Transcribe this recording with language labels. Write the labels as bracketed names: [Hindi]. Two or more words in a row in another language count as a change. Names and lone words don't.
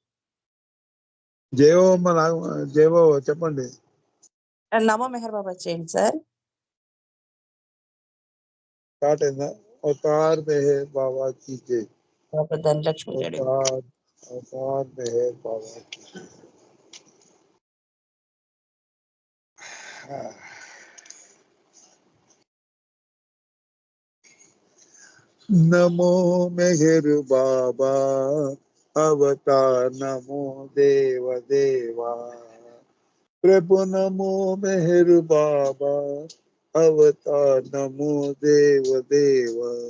[Telugu] జయబాబా చెప్పండి. నమో మెహర్ బాబా చేయండి సార్. స్టార్ట్ అయిందా? [Hindi] अवतार मेहर बाबा की जय. [Telugu] బాబా ధనలక్ష్మి గారు. [Hindi] अवतार मेहर बाबा की जय. नमो मेहर बाबा अवतार नमो देव देवा प्रभु नमो मेहर बाबा अवतार नमो देव देवा